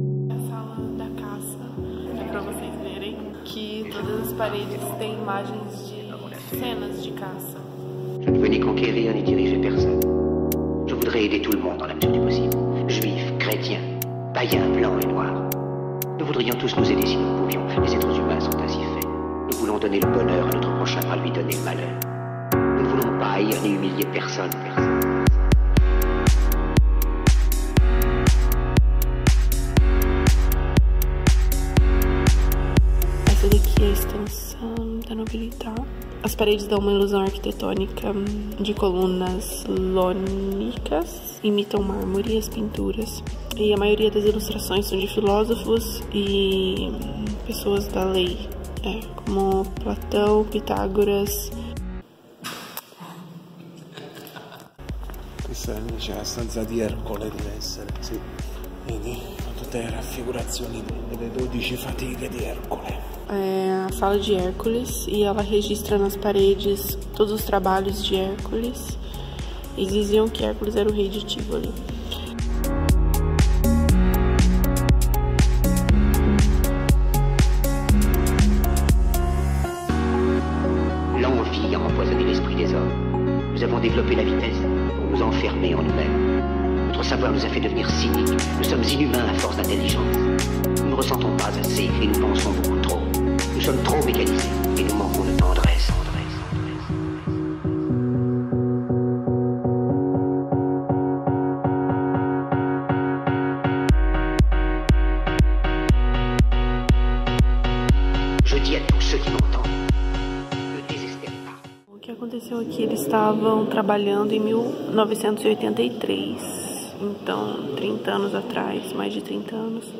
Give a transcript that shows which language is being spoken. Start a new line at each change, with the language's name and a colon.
Portuguese: A sala da caça, é pra vocês verem que todas as paredes têm imagens de cenas de caça.
French: Je ne veux ni conquérir ni diriger personne. Je voudrais aider tout le monde dans la mesure du possible. Juifs, chrétiens, païens, blancs et noirs. Nous voudrions tous nous aider si nous le pouvions. Les êtres humains sont ainsi faits. Nous voulons donner le bonheur à notre prochain par lui donner le malheur. Nous ne voulons pas haïr ni humilier personne.
Portuguese: Essa daqui é a extensão da nobilidade. As paredes dão uma ilusão arquitetônica de colunas lônicas, imitam mármore e as pinturas. E a maioria das ilustrações são de filósofos e pessoas da lei, como Platão, Pitágoras.
Italian: Questa invece è la stanza di Ercole, deve essere, sì. Vedi, tutte le raffigurazioni delle 12 fatiche di Ercole.
Portuguese: É a sala de Hércules e ela registra nas paredes todos os trabalhos de Hércules. Eles diziam que Hércules era o rei de Tivoli.
French: L'envie a empoisonné l'esprit des hommes. Nous avons développé la vitesse pour nous enfermer en nous-mêmes. Notre savoir nous a fait devenir cyniques. Nous sommes inhumains à force d'intelligence. Nous ne ressentons pas assez et nous pensons beaucoup trop. Nous sommes trop mécanisés et nous manquons de tendresse. Je dis à tous ceux qui m'entendent, ne désespérez pas.
Portuguese: O que aconteceu aqui? Eles estavam trabalhando em 1983, então 30 anos atrás, mais de 30 anos.